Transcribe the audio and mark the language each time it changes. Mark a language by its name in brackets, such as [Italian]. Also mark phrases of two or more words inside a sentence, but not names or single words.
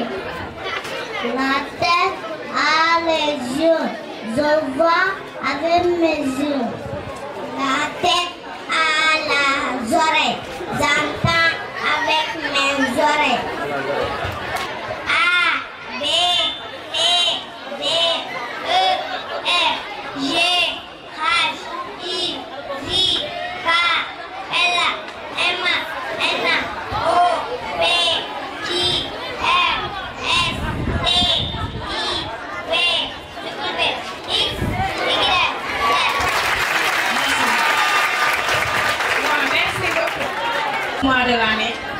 [French] La tête à les yeux, je vois avec mes yeux. La tête à la oreille, j'entends avec mes oreilles. A, B, E, D, E, F, G, H, I, J, K, L, M, N, O, P, Q, R, S, T, I, V, W, X, Y, Z. Merci beaucoup. Mois de l'année.